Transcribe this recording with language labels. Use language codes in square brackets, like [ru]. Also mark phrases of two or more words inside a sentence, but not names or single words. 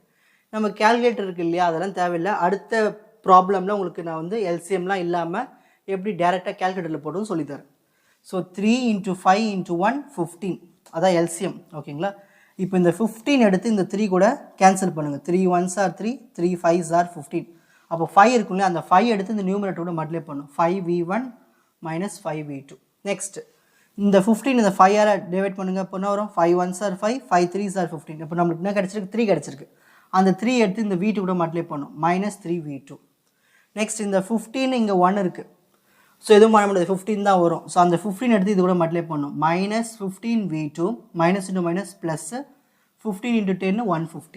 [ta] நம்ம கேல்குலேட்டர் இருக்குது இல்லையா, அதெல்லாம் தேவையில்லை. அடுத்த ப்ராப்ளமில் உங்களுக்கு நான் வந்து LCMலாம் இல்லாமல் எப்படி டேரெக்டாக கேல்குலேட்டரில் போட்டுன்னு சொல்லித்தரேன். ஸோ [en] 3 into 5 into 1 15, [ta] அதான் LCM. ஓகேங்களா. இப்போ இந்த 15 எடுத்து இந்த 3 கூட கேன்சல் பண்ணுங்கள். [en] 3 1s are 3, 3 5s are 15. [ta] அப்போ 5 இருக்குல்ல, அந்த 5 எடுத்து இந்த நியூமரேட்டரோட மல்டிப்ளை பண்ணும். [en] 5V1 minus 5V2. [ta] நெக்ஸ்ட் இந்த 15 இந்த 5 டிவைட் பண்ணுங்கள். இப்போ என்ன வரும், [en] 5 1s are 5, 5 3s are 15. [ta] இப்போ நம்மளுக்கு என்ன கிடச்சிருக்கு, 3 கிடச்சிருக்கு. அந்த 3 எடுத்து இந்த V2 கூட மல்டிப்ளை பண்ணும், [en] minus 3V2. [ta] நெக்ஸ்ட் இந்த 15 இங்கே 1 இருக்குது. ஸோ எதுவும் பண்ண முடியாது, 15 தான் வரும். ஸோ அந்த 15 எடுத்து இது கூட மல்டிப்ளை பண்ணும், [en] minus 15V2 minus into minus plus 15 into 10 150.